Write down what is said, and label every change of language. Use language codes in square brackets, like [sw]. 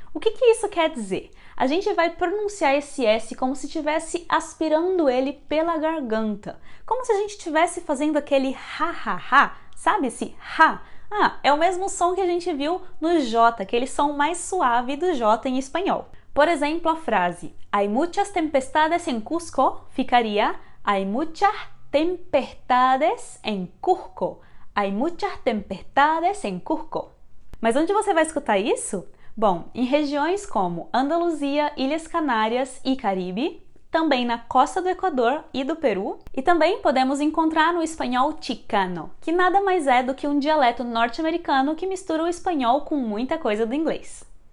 [pt] O que isso quer dizer? A gente vai pronunciar esse S como se estivesse aspirando ele pela garganta. Como se a gente estivesse fazendo aquele ha, sabe esse ha? É o mesmo som que a gente viu no J, aquele som mais suave do J em espanhol. Por exemplo, a frase [es] Hay muchas tempestades en Cusco [pt] ficaria [es] Hay muchas tempestades en Cusco. Hay muchas tempestades en Cusco. [pt] Mas onde você vai escutar isso? Bom, em regiões como Andaluzia, Ilhas Canárias e Caribe, também na costa do Equador e do Peru, e também podemos encontrar no espanhol chicano, que nada mais é do que um dialeto norte-americano que mistura o espanhol com muita coisa do inglês.